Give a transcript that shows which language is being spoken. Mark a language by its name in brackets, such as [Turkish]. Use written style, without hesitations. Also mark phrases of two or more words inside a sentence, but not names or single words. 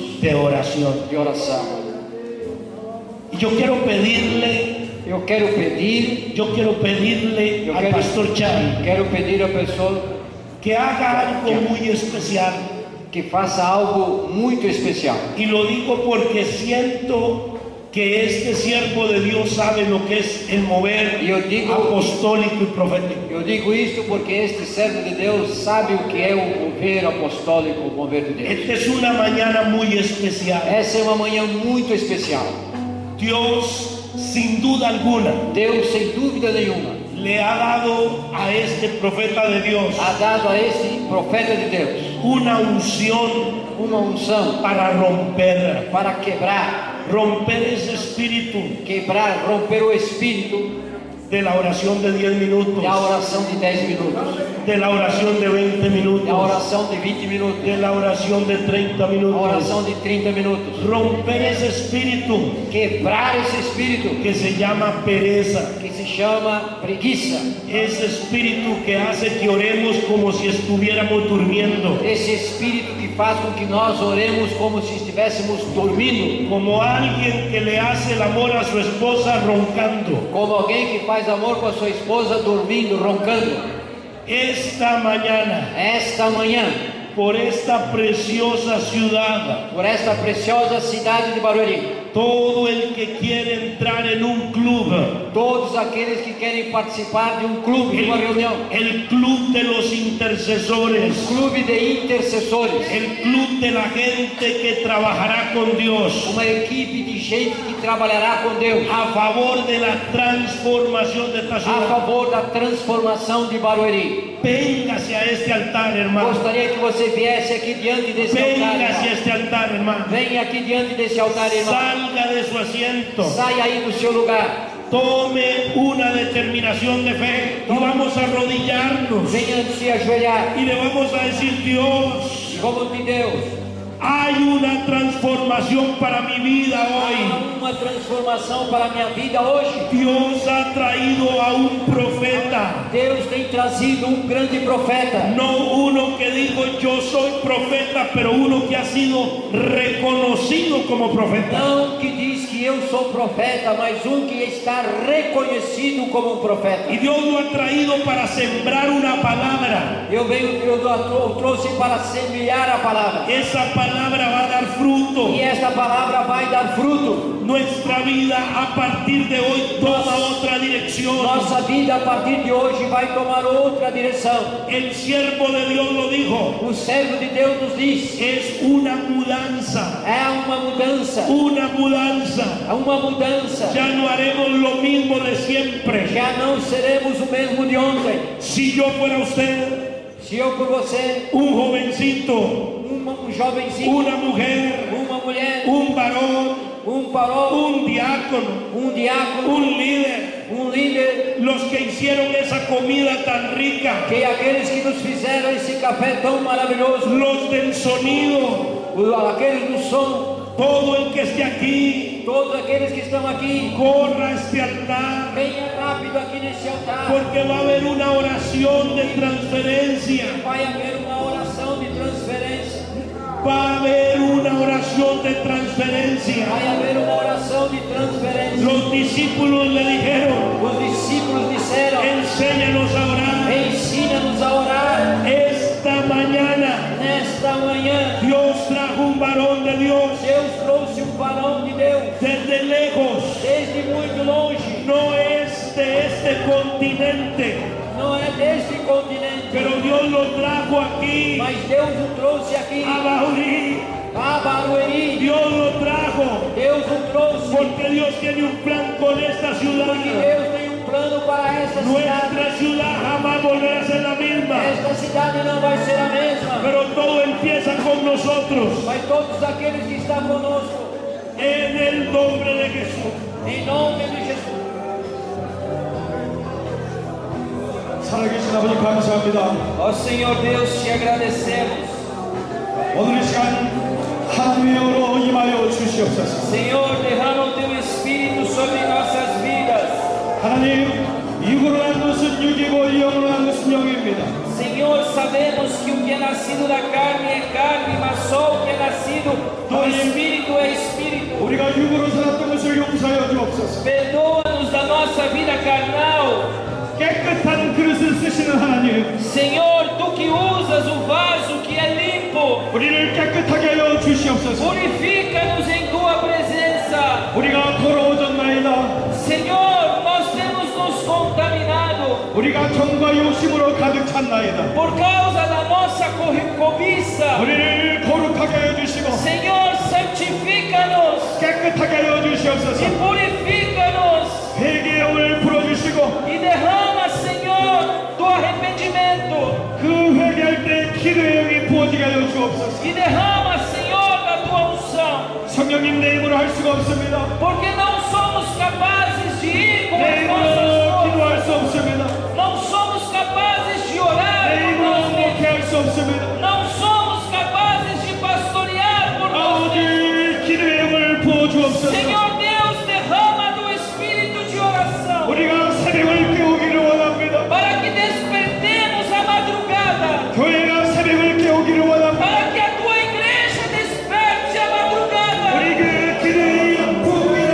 [Portuguese] de oração. E eu quero pedir ao pastor Chan, quero pedir ao pastor [Spanish] que haga algo [Portuguese] muito especial, que faça algo muito especial. [Spanish] E lo digo porque siento que este siervo de Dios sabe lo que es el mover apostólico y profético. [Portuguese] Eu digo isto porque este servo de Deus sabe o que é o mover apostólico, o mover de Deus. [Spanish] Esta es una mañana muy especial. [Portuguese] Essa é uma manhã muito especial. [Spanish] Dios, sin duda alguna, [Portuguese] Deus sem dúvida nenhuma, [Spanish] le ha dado a este profeta de Dios, [Portuguese] ha dado a este profeta de Deus [Spanish] una unción para romper, [Portuguese] para quebrar, romper esse espírito, quebrar, romper o espírito [Spanish] de la oración de 10 minutos, [Portuguese] da oração de 10 minutos, [Spanish] de la oración de 20 minutos, [Portuguese] da oração de 20 minutos, [Spanish] de la oración de 30 a minutos. [Portuguese] oração de 30 minutos. [Spanish] Romper ese espíritu [Portuguese] Quebrar esse espírito [Spanish] que se llama pereza, [Portuguese] que se chama preguiça. [Spanish] ese espíritu que hace que oremos como si estuviéramos durmiendo, [Portuguese] Esse espírito que faz com que nós oremos como se estivéssemos dormindo, [Spanish] como alguien que le hace el amor a su esposa roncando. [Portuguese] como alguém que faz amor com a sua esposa dormindo, roncando. [Spanish] Esta mañana, [Portuguese] Esta manhã, [Spanish] por esta preciosa ciudad, [Portuguese] por esta preciosa cidade de Barueri, [Spanish] todo el que quiere entrar en un club, [Portuguese] todos aqueles que querem participar de um clube, de uma reunião, [Spanish] el club de los intercesores, [Portuguese] clube de intercessores, [Spanish] el club de la gente que trabajará con Dios, [Portuguese] uma equipe de gente que trabalhará com Deus [Spanish] a favor de la transformación de esta [Portuguese] a [Spanish] ciudad. [Portuguese] favor da transformação de Barueri. [Spanish] Véngase a este altar, hermano. [Portuguese] Gostaria que você viesse aqui diante desse altar, [Spanish] Véngase a [Portuguese] irmão. [Spanish] este altar, hermano. [Portuguese] Venha aqui diante desse altar, irmão. [Spanish] Salga de su asiento. [Portuguese] Saia aí do seu lugar. [Spanish] Tome una determinación de fe y vamos a arrodillarnos [Portuguese] Venha se ajoelhar. [Spanish] y le vamos a decir: Dios, [Portuguese] E como de Deus, [Spanish] hay una transformación para mi vida hoy. [Portuguese] há uma transformação para a minha vida hoje. [Spanish] Dios ha traído a un profeta, [Portuguese] Deus tem trazido um grande profeta. [Spanish] no uno que dijo yo soy profeta, pero uno que ha sido reconocido como profeta. [Portuguese] Não que diz que eu sou profeta, mas um que está reconhecido como um profeta. [Spanish] Y Dios lo ha traído para sembrar una palabra. [Portuguese] Eu trouxe para semear a palavra. [Spanish] Esa palabra va a dar fruto. [Portuguese] E esta palavra vai dar fruto. [Spanish] Nuestra vida a partir de hoy toma otra dirección. [Portuguese] Nossa vida a partir de hoje vai tomar outra direção. [Spanish] El siervo de Dios lo dijo. [Portuguese] O servo de Deus nos diz: [Spanish] Es una mudanza. [Portuguese] é uma mudança. [Spanish] Una mudanza. [Portuguese] É uma mudança. [Spanish] Ya no haremos lo mismo de siempre. [Portuguese] Já não seremos o mesmo de ontem. [Spanish] Si yo fuera usted, [Portuguese] Se eu por você, [Spanish] un jovencito, [Portuguese] um jovenzinho, [Spanish] una mujer, [Portuguese] uma mulher, [Spanish] un varón, [Portuguese] um paró, [Spanish] un diácono, [Portuguese] um diácono, [Spanish] un líder, [Portuguese] um líder, [Spanish] los que hicieron esa comida tan rica, [Portuguese] que aqueles que nos fizeram esse café tão maravilhoso, [Spanish] los del sonido, [Portuguese] aqueles do som, [Spanish] todo el que esté aquí, [Portuguese] todos aqueles que estão aqui, [Spanish] corra a este altar, [Portuguese] venha rápido aqui nesse altar, [Spanish] porque va a haber una oración de transferencia, [Portuguese] vai haver uma oração de transferência, [Spanish] va a haber una oración de transferencia. [Portuguese] vai haver uma oração de transferência. [Spanish] Los discípulos le dijeron: [Portuguese] Os discípulos disseram: [Spanish] enséñanos a orar. [Portuguese] ensina-nos a orar. [Spanish] Esta mañana [Portuguese] Nesta manhã, [Spanish] Dios trajo un varón de Dios [Portuguese] Deus trouxe um varão de Deus, [Spanish] desde lejos, [Portuguese] desde muito longe, [Spanish] no es de este continente, [Portuguese] não é deste continente, [Spanish] pero Dios lo trajo aquí [Portuguese] mas Deus o trouxe aqui, [Spanish] a Barueri. [Portuguese] a Barueri. [Spanish] Dios lo trajo [Portuguese] Deus o trouxe, [Spanish] porque Dios tiene un plan con esta ciudad. [Portuguese] porque Deus tem um plano para esta cidade. [Spanish] Nuestra ciudad jamás volverá a ser la misma, [Portuguese] Esta cidade não vai ser a mesma, [Spanish] pero todo empieza con nosotros. [Portuguese] mas todos aqueles que estão conosco, [Spanish] En el nombre de Jesús. [Portuguese] em nome de Jesus. [Korean] 살아계신 아버지 감사합니다. [Portuguese] Ó Senhor Deus, te agradecemos. [Korean] 오늘 이 시간 하나님의 영으로 임하여 주시옵소서. [Portuguese] Senhor, derrama o teu Espírito sobre nossas vidas. [Korean] 하나님, 육으로 난 것은 육이고 영으로 난 것은 영입니다. [Portuguese] Senhor, sabemos que o que é nascido da carne é carne, mas só o que é nascido do Espírito é Espírito. [Korean] 우리가 육으로 살았던 것을 용서하여 주옵소서. [Portuguese] Perdoa-nos da nossa vida carnal. [Korean] 깨끗한 그릇을 쓰시는 하나님, [Portuguese] Senhor, tu que usas o vaso que é limpo, [Korean] 우리를 깨끗하게 하여 주시옵소서. [Portuguese] purifica-nos em tua presença. [Korean] 우리가 더러워졌나이다. [Portuguese] Senhor, nós temos nos contaminado [Korean] 우리가 정과 욕심으로 가득 찼나이다. [Portuguese] por causa da nossa cobiça. [Korean] 우리를 거룩하게 하여 주시고 [Portuguese] Senhor, santifica-nos [Korean] 깨끗하게 하여 주시옵소서. [Portuguese] e purifica-nos [Korean] 회개의 영을 불어주시고 [Portuguese] e derrama, Senhor, do arrependimento [Korean] 그 회개할 때 기도의 영이 부어지게 하여 주옵소서. [Portuguese] e derrama, Senhor, da tua unção, [Korean] 성령님 내 힘으로 할 수가 없습니다. [Portuguese] porque não somos capazes de ir com as [Korean] 내 [Portuguese] nossas [Korean] 힘으로 [Portuguese] forças. [Korean] 수 없습니다. [Portuguese] Não somos capazes de orar por nós mesmos. [Korean] 할 수 없습니다. [Portuguese] Não somos capazes de pastorear por nós mesmos. [Korean] 아버지 기도의 영을 부어주옵소서. [Portuguese] Senhor Deus, derrama do espírito de oração [Korean] 우리가 새벽을 깨우기를 원합니다. [Portuguese] para que despertemos a madrugada, [Korean] 교회가 새벽을 깨우기를 원합니다. [Portuguese] para que a tua igreja desperte a madrugada, [Korean] 우리 그 기도의 영 부어기를